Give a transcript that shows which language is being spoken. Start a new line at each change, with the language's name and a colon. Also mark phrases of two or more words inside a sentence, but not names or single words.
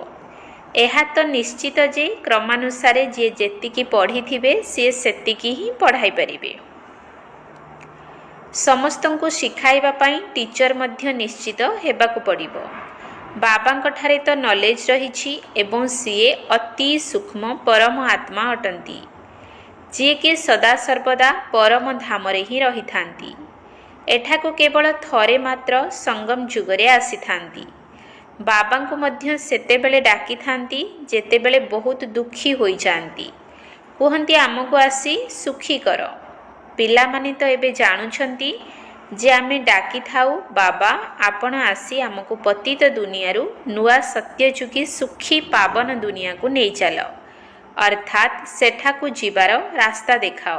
Odia: ଏହା ତ ନିଶ୍ଚିତ ଯେ କ୍ରମାନୁସାରେ ଯେ ଯେତିକି ପଢ଼ିଥିବେ ସେ ସେତିକି ହିଁ ପଢ଼ାଇ ପାରିବେ। ସମସ୍ତଙ୍କୁ ଶିଖାଇବା ପାଇଁ ଟିଚର ମଧ୍ୟ ନିଶ୍ଚିତ ହେବାକୁ ପଡ଼ିବ। ବାବାଙ୍କ ଠାରେ ତ ନଲେଜ ରହିଛି ଏବଂ ସେ ଅତି ସୂକ୍ଷ୍ମ ପରମ ଆତ୍ମା ଅଟନ୍ତି, ଯେ କି ସଦା ସର୍ବଦା ପରମ ଧାମରେ ହିଁ ରହିଥାନ୍ତି। ଏଠାକୁ କେବଳ ଥରେ ମାତ୍ର ସଙ୍ଗମ ଯୁଗରେ ଆସିଥାନ୍ତି। ବାବାଙ୍କୁ ମଧ୍ୟ ସେତେବେଳେ ଡାକି ଥାନ୍ତି ଯେତେବେଳେ ବହୁତ ଦୁଃଖୀ ହୋଇ ଯାଆନ୍ତି। କହନ୍ତି ଆମକୁ ଆସି ସୁଖୀ କର। ପିଲା ମାନେ ତ ଏବେ ଜାଣୁଛନ୍ତି ଯେ ଆମେ ଡାକି ଥାଉ ବାବା ଆପଣ ଆସି ଆମକୁ ପତିତ ଦୁନିଆରୁ ନୂଆ ସତ୍ୟଯୁଗୀ ସୁଖୀ ପାବନ ଦୁନିଆ କୁ ନେଇ ଚାଲ, ଅର୍ଥାତ ସେଠାକୁ ଯିବାର ରାସ୍ତା ଦେଖାଅ।